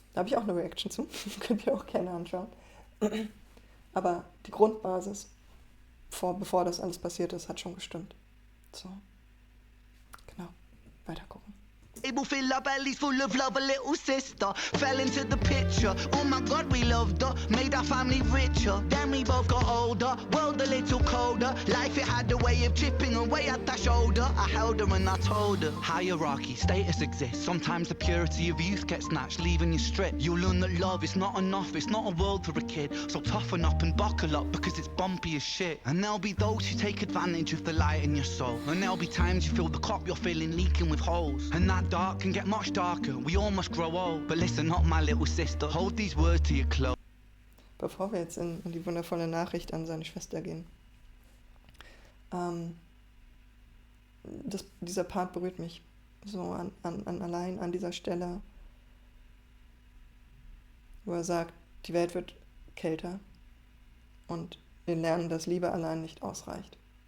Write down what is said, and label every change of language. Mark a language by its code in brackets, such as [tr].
[de] Da habe ich auch eine Reaction zu. Könnt ihr auch gerne anschauen. Aber die Grundbasis, bevor das alles passiert ist, hat schon gestimmt. So. Genau. Weiter gucken. [en] Able fill our bellies full of love, a little sister fell into the picture. Oh my God, we loved her, made our family richer. Then we both got older, world a little colder. Life it had a way of chipping away at that shoulder. I held her and I told her. Hierarchy, status exists. Sometimes the purity of youth gets snatched, leaving you stripped. You'll learn that love is not enough, it's not a world for a kid. So toughen up and buckle up because it's bumpy as shit. And there'll be those who take advantage of the light in your soul. And there'll be times you feel the cup you're filling leaking with holes. And that dark can get much darker, we all must grow old. But listen up, my little sister, hold these words to your close. [de] Bevor wir jetzt in die wundervolle Nachricht an seine Schwester gehen. Dieser Part berührt mich so allein an dieser Stelle, wo er sagt, die Welt wird kälter und wir lernen, dass Liebe allein nicht ausreicht.